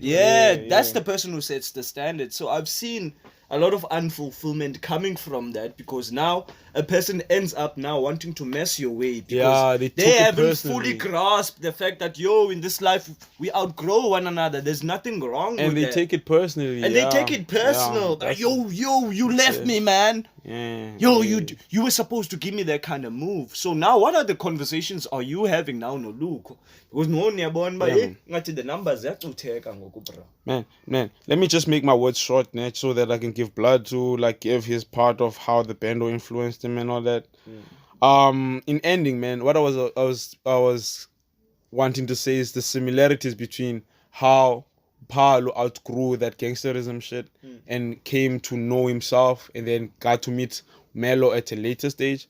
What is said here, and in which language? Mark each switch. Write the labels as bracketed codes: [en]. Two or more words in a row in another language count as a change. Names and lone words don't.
[en] Yeah, that's the person who sets the standard. So I've seen a lot of unfulfillment coming from that because now a person ends up now wanting to mess your way because they haven't fully grasped the fact that in this life we outgrow one another. There's nothing wrong with and they that. take it personally. And they take it personal. You left me, man. Yeah. You were supposed to give me that kind of move. So now what are the conversations are you having now no Lukho? [xh] Because no nyabona ba ngathi [en] the numbers [xh] ziyachitheka ngoku bro. [en] Man, let me just make my words short, net, so that I can give blood to like give his part of how the bando influenced him and all that. In ending, man, what I was wanting to say is the similarities between how Paulo outgrew that gangsterism shit and came to know himself and then got to meet Melo at a later stage.